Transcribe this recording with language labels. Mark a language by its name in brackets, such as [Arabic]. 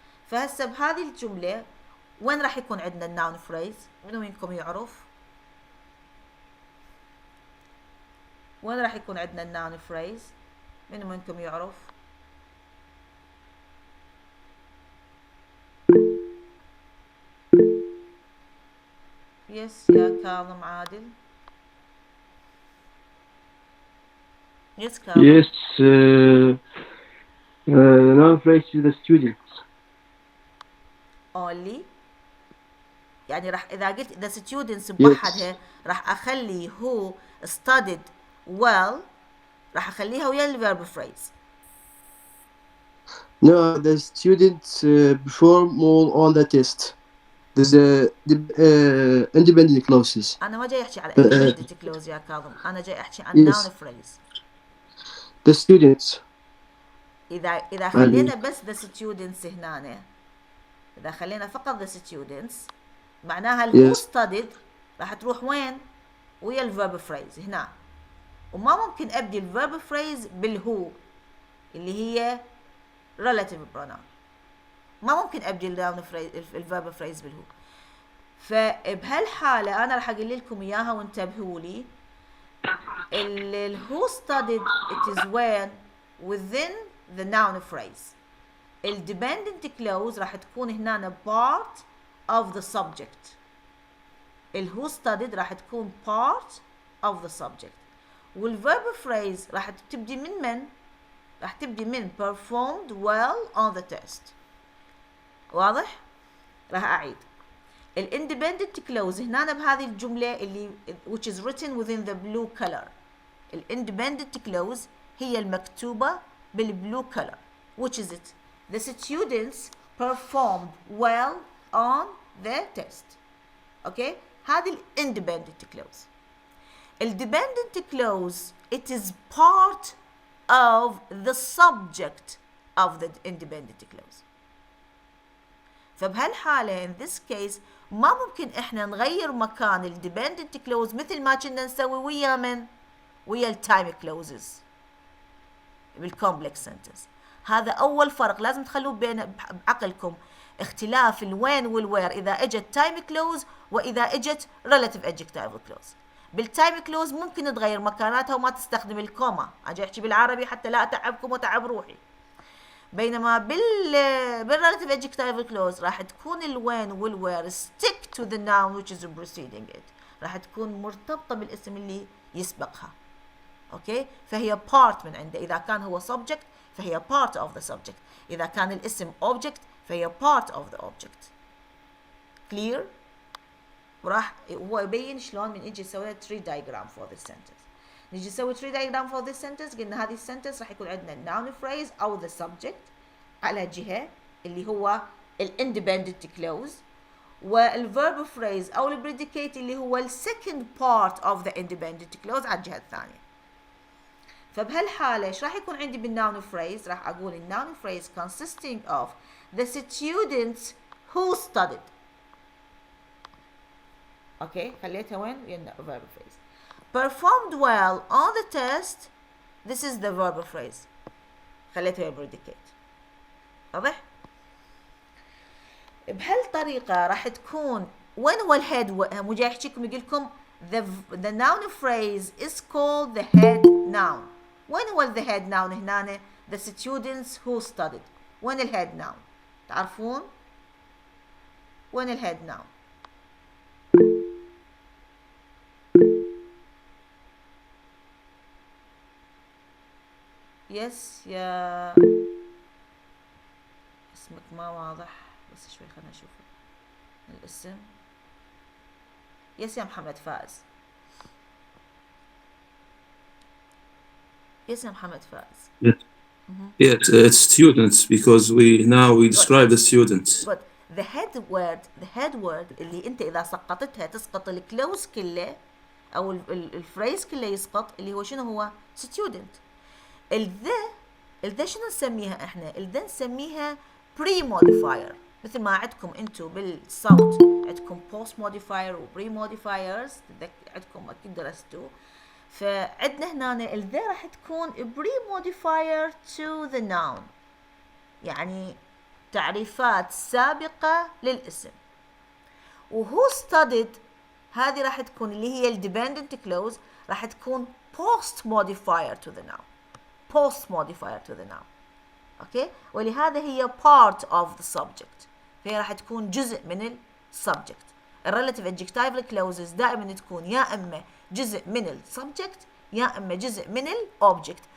[Arabic] فهسه بهذه الجملة وين راح يكون عندنا الناون فريز؟ منو منكم يعرف؟ وين راح يكون عندنا الناون فريز؟ منو منكم يعرف؟ يس يا كاظم عادل. [English] Yes, Carl. Yes, noun phrase to the students. Only. [Arabic] يعني راح إذا قلت the students بوحدها راح أخلي [English] who studied well [Arabic] راح أخليها ويا ال verb phrase. [English] No, the students perform well on the test. There's the independent clauses. [Arabic] أنا ما جاي أحكي على independent clause يا كاظم، أنا جاي أحكي عن noun phrase. [English] The students. [Arabic] إذا خلينا بس the students هنا، إذا خلينا فقط the students معناها ال who studied راح تروح وين؟ ويا ال verb phrase هنا، وما ممكن أبدي ال verb phrase بالهو اللي هي relative pronoun، ما ممكن أبدي ال verb phrase بالهو. فبهالحالة أنا راح أقول لكم إياها وانتبهوا لي. [English] ال who studied it is when within the noun phrase. ال dependent clause [Arabic] راح تكون هنا [English] part of the subject. ال who studied [Arabic] راح تكون [English] part of the subject. [Arabic] وال verb phrase راح تبدي من راح تبدي من performed well on the test. واضح؟ راح أعيد. [English] ال independent clause [Arabic] هنا بهذه الجملة اللي [English] which is written within the blue color. ال independent clause [Arabic] هي المكتوبة [English] بالblue color. Which is it? The students performed well on the test. Okay? [Arabic] هذه [English] ال independent clause. ال dependent clause it is part of the subject of the independent clause. [Arabic] فبهالحالة [English] in this case [Arabic] ما ممكن احنا نغير مكان ال dependent clause مثل ما كنا نسوي ويا ال time clauses بالcomplex sentence. هذا أول فرق لازم تخلوه بعقلكم. اختلاف الوين والوير إذا اجت time clause وإذا اجت relative adjectival clause. بالتايم كلوز ممكن تغير مكاناتها وما تستخدم الكوما، أجي أحكي بالعربي حتى لا أتعبكم وتعب روحي. بينما بالرelative adjectival clause راح تكون الوين والوير [English] stick to the noun which is preceding it، [Arabic] راح تكون مرتبطة بالاسم اللي يسبقها. اوكي، فهي part من عنده. إذا كان هو [English] subject فهي part of the subject، [Arabic] إذا كان الاسم [English] object فهي part of the object. [Arabic] clear؟ وراح هو يبين شلون من يجي يسوي [English] tree diagram for this sentence. [Arabic] نجي نسوي [English] tree diagram for this sentence، [Arabic] قلنا هذه السنتنس راح يكون عندنا noun phrase أو the subject على جهة اللي هو independent clause، والverb phrase أو predicate اللي هو [English] second part of the independent clause [Arabic] على الجهة الثانية. فبهالحالة ايش راح يكون عندي [English] بالnoun phrase؟ [Arabic] راح أقول [English] noun phrase consisting of the students who studied. [Arabic] اوكي، خليتها وين؟ وين verb phrase. [English] Performed well on the test. This is the verb phrase. [Arabic] خليتها predicate. واضح؟ بهالطريقة راح تكون وين هو الhead؟ مو جاي يحكيكم يقول لكم [English] the noun phrase is called the head noun. [Arabic] وين هو [English] the head noun هنا؟ the students who studied. [Arabic] وين الhead noun؟ تعرفون؟ وين الhead noun؟ يس يا اسمك ما واضح، بس شوي خلنا نشوف الاسم. يس يا محمد فائز. يس يا محمد فائز. [English] Yes, yes, it's students because we describe the students. But the head word [Arabic] اللي انت اذا سقطتها تسقط الكلوز كله او الفريز كله يسقط، اللي هو شنو هو؟ student. الذا شنو نسميها احنا؟ الذا نسميها pre modifier، مثل ما عندكم انتم بالصوت عندكم post modifier و pre modifiers، عندكم اكيد درستوا. فعندنا هنا الذا راح تكون [English] pre modifier to the noun، [Arabic] يعني تعريفات سابقة للاسم. وهو studied هذه راح تكون اللي هي dependent clause، راح تكون [English] post modifier to the noun. post modifier to the noun. [Arabic] اوكي، ولهذا هي [English] part of the subject، [Arabic] فهي راح تكون جزء من subject. الرelative adjectival clauses دائما تكون يا اما جزء من subject يا اما جزء من object.